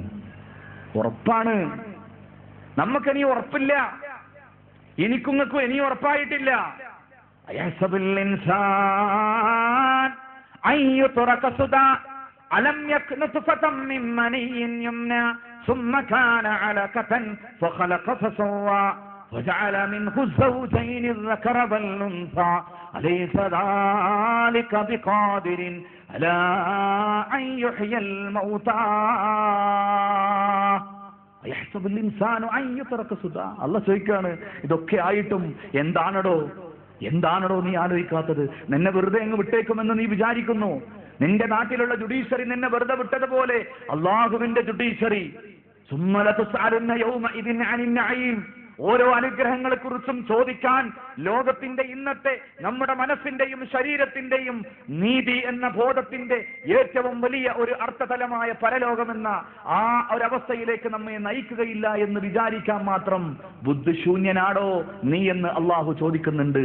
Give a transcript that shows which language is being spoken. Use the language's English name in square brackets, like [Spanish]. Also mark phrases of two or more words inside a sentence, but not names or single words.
[Malayalam] ഉറപ്പാണ്. നമുക്കിനി ഉറപ്പില്ല, എനിക്കും ഇനി ഉറപ്പായിട്ടില്ല. [Arabic] أيحسب الإنسان أن يترك سدى ألم يك نطفة من مني يمنى ثم كان علقة فخلق فسوى وجعل منه الزوجين الذكر والأنثى أليس ذلك بقادر على أن يحيي الموتى أيحسب الإنسان أن يترك سدى. [Malayalam] അല്ലാഹു ചോദിക്കാണ്, ഇതൊക്കെ ആയിട്ടും എന്താണോ നീ ആലോചിക്കാത്തത്? നിന്നെ വെറുതെ അങ്ങ് വിട്ടേക്കുമെന്ന് നീ വിചാരിക്കുന്നു? നിന്റെ നാട്ടിലുള്ള ജുഡീഷ്യറി നിന്നെ വെറുതെ വിട്ടതുപോലെ അള്ളാഹുവിന്റെ ജുഡീഷ്യറി ഓരോ അനുഗ്രഹങ്ങളെ കുറിച്ചും ചോദിക്കാൻ ലോകത്തിന്റെ ഇന്നത്തെ നമ്മുടെ മനസ്സിന്റെയും ശരീരത്തിന്റെയും നീതി എന്ന ബോധത്തിന്റെ ഏറ്റവും വലിയ ഒരു അർത്ഥതലമായ പരലോകമെന്ന ആ ഒരവസ്ഥയിലേക്ക് നമ്മെ നയിക്കുകയില്ല എന്ന് വിചാരിക്കാൻ മാത്രം ബുദ്ധിശൂന്യനാണോ നീ എന്ന് അള്ളാഹു ചോദിക്കുന്നുണ്ട്.